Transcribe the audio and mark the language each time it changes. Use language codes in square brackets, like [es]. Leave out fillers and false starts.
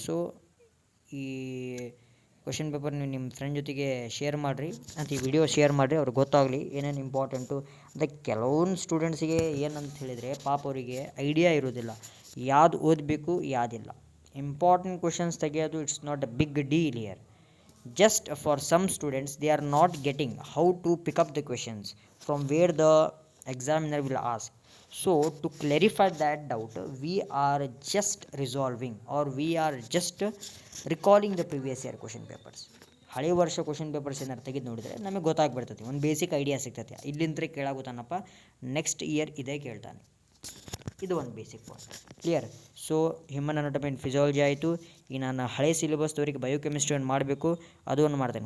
[kn] So ಈ question paper ನೀವು ನಿಮ್ಮ ಫ್ರೆಂಡ್ ಜೊತೆಗೆ ಶೇರ್ ಮಾಡಿರಿ, ಅಂತ ಈ ವಿಡಿಯೋ ಶೇರ್ ಮಾಡಿರಿ, ಅವ್ರಿಗೆ ಗೊತ್ತಾಗಲಿ ಏನೇನು ಇಂಪಾರ್ಟೆಂಟು. ಅದಕ್ಕೆ ಕೆಲವೊಂದು ಸ್ಟೂಡೆಂಟ್ಸಿಗೆ ಏನಂತ ಹೇಳಿದರೆ ಪಾಪ ಅವರಿಗೆ ಐಡಿಯಾ ಇರೋದಿಲ್ಲ, ಯಾವುದು ಓದಬೇಕು ಯಾವುದಿಲ್ಲ. ಇಂಪಾರ್ಟೆಂಟ್ ಕ್ವಶನ್ಸ್ ತೆಗೆಯೋದು [en] It's not a big deal here. Just for some students, they are not getting how to pick up the questions from where the examiner will ask. So to clarify that doubt, we are just resolving, or we are just recalling the previous year question papers. [kn] ಹಳೆ ವರ್ಷ question papers ಏನಾರು ತೆಗೆದು ನೋಡಿದರೆ ನಮಗೆ ಗೊತ್ತಾಗ್ಬಿಡ್ತೈತಿ, ಒಂದು basic idea ಸಿಗ್ತೈತಿ, ಇಲ್ಲಿಂದ ಕೇಳಾಗುತ್ತಾನಪ್ಪ next year ಇದೇ ಕೇಳ್ತಾನೆ, ಇದು ಒಂದು basic point. Clear. So human anatomy and physiology ಆಯಿತು. ಈಗ ನಾನು ಹಳೆ ಸಿಲೆಬಸ್ದವರಿಗೆ ಬಯೋಕೆಮಿಸ್ಟ್ರಿ ಒಂದು ಮಾಡಬೇಕು, ಅದು ಒಂದು ಮಾಡ್ತೇನೆ.